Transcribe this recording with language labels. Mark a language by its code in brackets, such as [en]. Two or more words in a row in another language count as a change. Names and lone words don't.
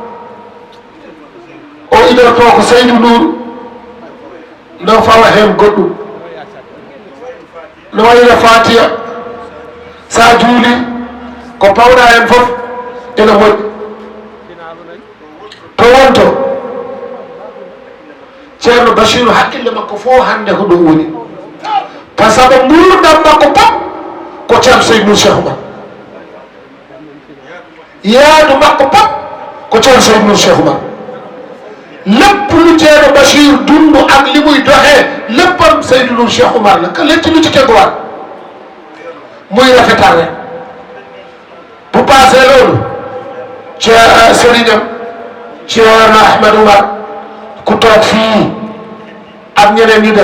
[ff] o idorto ko Seydou Nour ndo fawa hen goɗɗum no wayno Fatiha sa juuli ko pawɗa hen foof ene moƴƴi to wonto ceerno Bachiru haqqille makko fo hande ko ɗum woni [fr] par ce que [ff] gurdam makko pop ko ceerno Seydou Nour Cheikh Oumar yaadu makko pop [wo] ko ceerno Seydou Nour Cheikh Oumar lépp lu ceerno Bachir dundu ak li muy doxee léppam Seydou Nour Cheikh Oumar la ka letti lu ci teguwaat muy rafetal rek bu passé loolu ceerno sëriñam ceerno Ahmed Oumar ku toog fii ak ñeneen ñi